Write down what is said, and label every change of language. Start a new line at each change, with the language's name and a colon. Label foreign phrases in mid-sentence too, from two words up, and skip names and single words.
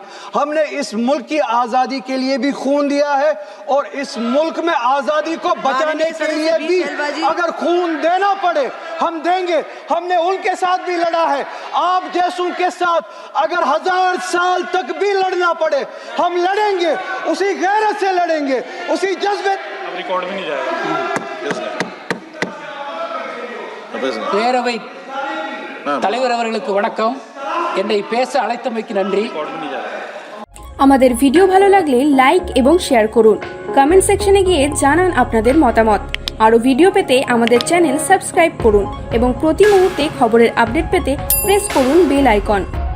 Hindi: हमने इस मुल्क की आजादी के लिए भी खून दिया है, और इस मुल्क में आजादी को बचाने के लिए भी अगर खून देना पड़े हम देंगे। हमने उनके साथ भी लड़ा है, आप जैसों के साथ अगर 1000 साल तक भी लड़ना पड़े हम लड़ेंगे, उसी गैरत से लड़ेंगे, उसी जज्बे। रिकॉर्ड भी नहीं जाएगा।
Tamil: பேரவை தலைவர் அவர்களுக்கு வணக்கம். என்னை பேச அழைத்தமைக்கு நன்றி.
Bangla: আমাদের ভিডিও ভালো লাগলে লাইক এবং শেয়ার করুন। কমেন্ট সেকশনে গিয়ে জানান আপনাদের মতামত। আরও ভিডিও পেতে আমাদের চ্যানেল সাবস্ক্রাইব করুন এবং প্রতি মুহূর্তে খবরের আপডেট পেতে প্রেস করুন বেল আইকন।